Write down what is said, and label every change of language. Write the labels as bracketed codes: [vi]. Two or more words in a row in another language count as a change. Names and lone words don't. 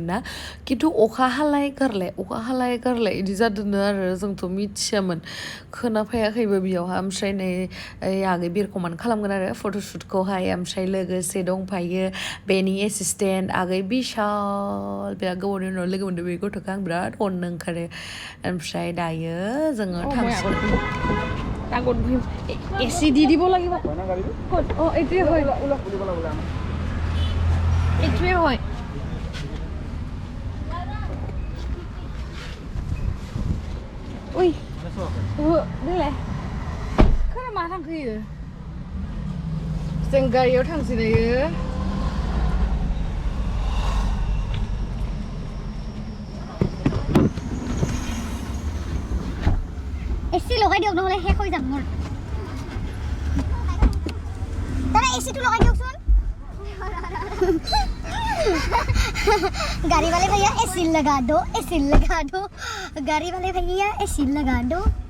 [brx] ना खिन्थु अखा हालाय गारलाय बिदि जादोंनो आरो जोंथ' मिथियामोन खोनाफैयाखैबो बेयावहा ओमफ्राय नै आगै बिरखमान खालामगोन आरो फट'शुटखौहाय ओमफ्राय लोगोसे दंफायो बेनि एसिसटेन्ट आगै बिशाल बिराद गोबावनि उनाव लोगो मोनदों बे गथ'खौ आं बिराद अननो ओंखारो ओमफ्राय दायो जोङो थांसिगोन [as] আগত বহিম এচি দি দিব লাগিব অ এইটোৱে হয় এইটোৱে হয় [brx] उय देलाय खोना मा थांखोयो जों गारियाव थांसै दायो [as] এচি লগাই দিয়ক নহলে শেষ হৈ যাম মোৰ দাদা এচি টো লগাই দিয়কচোন [hi] गाड़ी वाले भैया एसी लगा दो गाड़ी वाले भैया एसी लगा दो